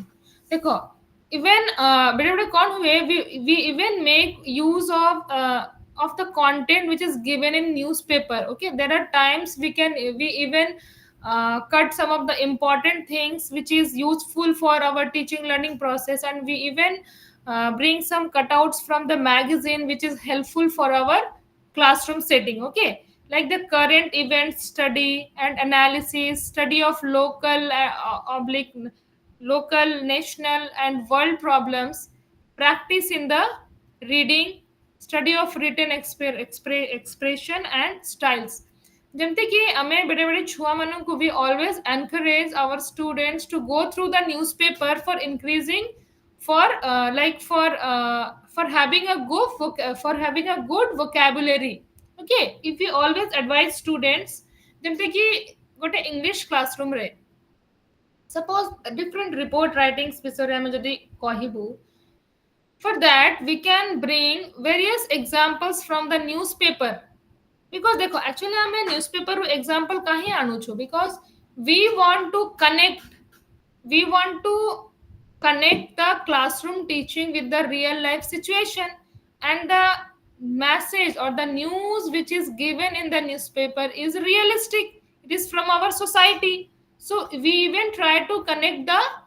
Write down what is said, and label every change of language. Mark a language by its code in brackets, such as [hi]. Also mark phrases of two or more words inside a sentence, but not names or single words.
[or] ଦେଖ ଇଭେନ୍ ବେଳେ ବେଳେ କ'ଣ ହୁଏ, [en] we even make use of the content which is given in newspaper, okay. There are times we even cut some of the important things which is useful for our teaching learning process, and we even bring some cutouts from the magazine which is helpful for our classroom setting, okay, like the current event study and analysis, study of local, national and world problems, practice in the reading, study of written expression and styles। [or] ଯେମିତି କି ଆମେ ବେଳେ ବେଳେ ଛୁଆ ମାନଙ୍କୁ [en] we always encourage our students to go through the newspaper for increasing, for for having a good vocabulary, okay। if we always advise students, [or] ଯେମିତି କି ଗୋଟେ [en] English classroom [or] ରେ [en] suppose different report writings [or] ବିଷୟରେ ଆମେ ଯଦି କହିବୁ, [en] for that we can bring various examples from the newspaper, because देखो actually [or] ଆମେ newspaper ରୁ example କାହିଁ ଆଣୁଛୁ, [en] because we want to connect the classroom teaching with the real life situation, and the message or the news which is given in the newspaper is realistic, it is from our society, so we even try to connect the